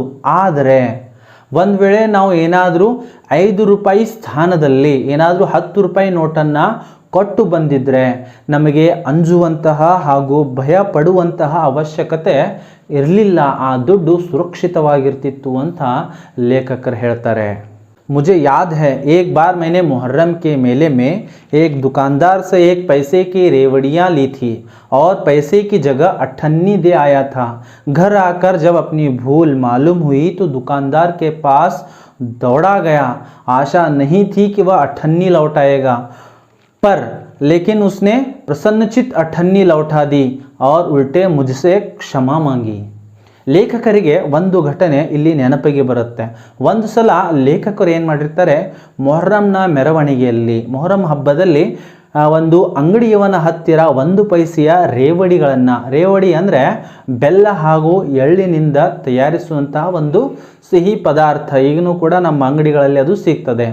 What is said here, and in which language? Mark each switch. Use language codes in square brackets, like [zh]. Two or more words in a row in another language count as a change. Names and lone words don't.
[kn] ಆದರೆ ಒಂದು ವೇಳೆ ನಾವು ಏನಾದರೂ 5 ರೂಪಾಯಿ ಸ್ಥಾನದಲ್ಲಿ ಏನಾದರೂ 10 ರೂಪಾಯಿ ನೋಟನ್ನು ಕೊಟ್ಟು ಬಂದಿದ್ದರೆ ನಮಗೆ ಅಂಜುವಂತಹ ಹಾಗೂ ಭಯ ಪಡುವಂತಹ ಅವಶ್ಯಕತೆ ಇರಲಿಲ್ಲ, ಆ ದುಡ್ಡು ಸುರಕ್ಷಿತವಾಗಿರ್ತಿತ್ತು ಅಂತ ಲೇಖಕರು ಹೇಳ್ತಾರೆ. [hi] मुझे याद है एक बार मैंने मुहर्रम के मेले में एक दुकानदार से एक पैसे की रेवड़ियाँ ली थी और पैसे की जगह अठन्नी दे आया था. घर आकर जब अपनी भूल मालूम हुई तो दुकानदार के पास दौड़ा गया. आशा नहीं थी कि वह अठन्नी लौटाएगा, पर लेकिन उसने प्रसन्नचित अठन्नी लौटा दी और उल्टे मुझसे क्षमा मांगी. [kn] ಲೇಖಕರಿಗೆ ಒಂದು ಘಟನೆ ಇಲ್ಲಿ ನೆನಪಿಗೆ ಬರುತ್ತೆ. ಒಂದು ಸಲ ಲೇಖಕರು ಏನು ಮಾಡಿರ್ತಾರೆ, ಮೊಹರಂನ ಮೆರವಣಿಗೆಯಲ್ಲಿ, ಮೊಹರಂ ಹಬ್ಬದಲ್ಲಿ ಒಂದು ಅಂಗಡಿಯವನ ಹತ್ತಿರ 1 ಪೈಸೆಯ ರೇವಡಿಗಳನ್ನು, ರೇವಡಿ ಅಂದರೆ ಬೆಲ್ಲ ಹಾಗೂ ಎಳ್ಳಿನಿಂದ ತಯಾರಿಸುವಂತಹ ಒಂದು ಸಿಹಿ ಪದಾರ್ಥ, ಈಗಲೂ ಕೂಡ ನಮ್ಮ ಅಂಗಡಿಗಳಲ್ಲಿ ಅದು ಸಿಗ್ತದೆ.